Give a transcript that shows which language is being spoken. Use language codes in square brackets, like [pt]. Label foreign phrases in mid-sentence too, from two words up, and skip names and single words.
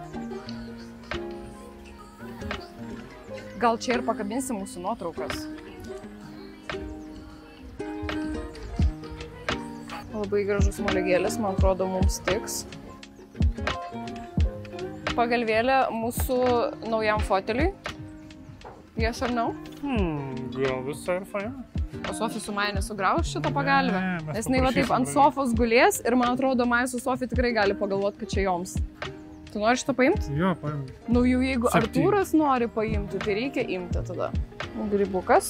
[lt] Gal čia ir pakabinsim mūsų nuotraukas. Labai gražus moligėlis, man atrodo, mums tiks. Pagalvėlė mūsų naujam foteliui. [en] Yes or no? [lt] Gal visai ir faina. O Sofija su Maja nesugrauš šitą pagalvę? Ne, Nes jinai va taip ant sofos gulės ir man atrodo, Maja su Sofija tikrai gali pagalvoti, kad čia joms. Tu nori šitą paimti? Jo, paimti. Nu jau jeigu 7. Artūras nori paimti, tai reikia imti tada. Grybukas.